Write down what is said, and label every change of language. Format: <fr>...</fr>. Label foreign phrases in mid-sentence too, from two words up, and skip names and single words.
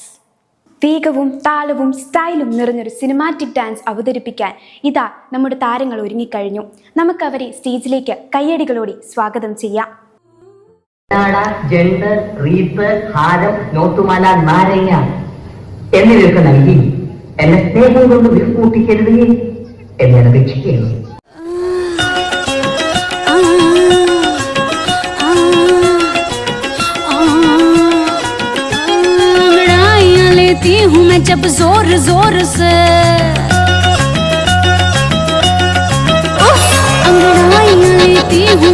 <ml>വേഗവും താളവും സ്റ്റൈലും നിറഞ്ഞൊരു സിനിമാറ്റിക് ഡാൻസ് അവതരിപ്പിക്കാൻ ഇതാ നമ്മുടെ താരങ്ങൾ ഒരുങ്ങിക്കഴിഞ്ഞു. നമുക്കവരെ സ്റ്റേജിലേക്ക് കയ്യടികളോടെ സ്വാഗതം ചെയ്യാം. ജെണ്ടർ, റീപ്പ്, ഹാരം, നോട്ടുമാല, നാരങ്ങ എന്നിവയൊക്കെ നൽകി എന്നെ സ്നേഹം കൊണ്ട് വിൽക്കൂട്ടിക്കരുതേ എന്ന് ഞാൻ അപേക്ഷിക്കുകയാണ്.</ml> <hi>हूँ मैं जब जोर जोर से अंगड़ाइयाँ लेती हूँ</hi>